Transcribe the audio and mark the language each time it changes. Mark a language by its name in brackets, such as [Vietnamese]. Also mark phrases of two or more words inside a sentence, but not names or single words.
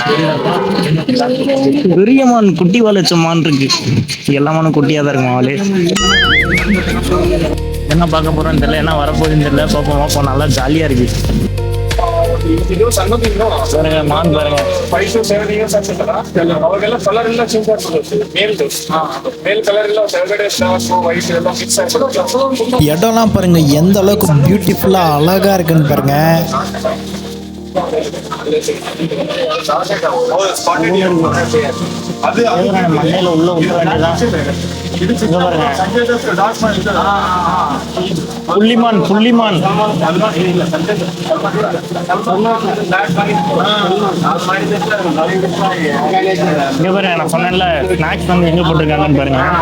[Tamil] பெரியமான் குட்டி வால் வச்ச மான் இருக்கு. எல்லா மானும் குட்டியா தான் இருக்கும் வாலு. என்ன பார்க்க போறோம்னு தெரியல, என்ன வரப்போகுதுன்னு தெரியல. பார்ப்போம் நல்லா ஜாலியா இருக்கு. பாருங்க மான் பாருங்க. [English] 5 to 7 years [Kannada] ಆಗ್ತದಲ್ಲ ಅವಾಗೆಲ್ಲ ಕಲರ್ ಎಲ್ಲ ಚೇಂಜ್ ಆಗ್ತದೆ. ಮೇಲ್ ಕಲರ್ ಎಲ್ಲ ಕೆಳಗಡೆ [English] stars white [Kannada] ಎಲ್ಲ ಮಿಕ್ಸ್ ಆಗ್ತದೆ. [Tamil] இடம்லாம் பாருங்க எந்த அளவுக்கு பியூட்டிஃபுல்லா அழகா இருக்குன்னு பாருங்க. மண்ணையில உள்ள விட்டுற வேண்டியதான். புள்ளிமான் புள்ளிமான் இங்க பாருங்க, நான் சொன்னேன்ல ஸ்நாக்ஸ் வந்து எங்க போட்டிருக்காங்கன்னு பாருங்க.